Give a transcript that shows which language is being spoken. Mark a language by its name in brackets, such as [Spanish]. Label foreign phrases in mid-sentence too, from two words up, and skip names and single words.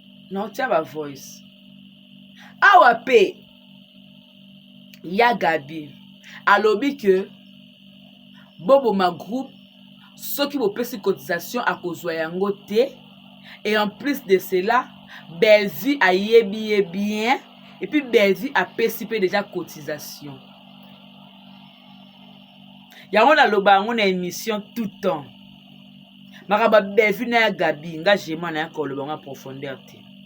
[Lingala] Na otia ba voice. Awa pe, ya Gabi, alobi ke bobo ma groupe, soki bopesi cotisation akozwa yango te. [French] Et en plus de cela, [Lingala] Belvi ayebi ye bien. [French] Et puis [Lingala] Belvi apesi pe [French] déjà cotisation. [Lingala] Yango naloba yango na émission [French] tout temps. [Lingala] Makambo ya Belvi na ya Gabi, nga jema na ya koloba yango [French] en profondeur [Lingala] te.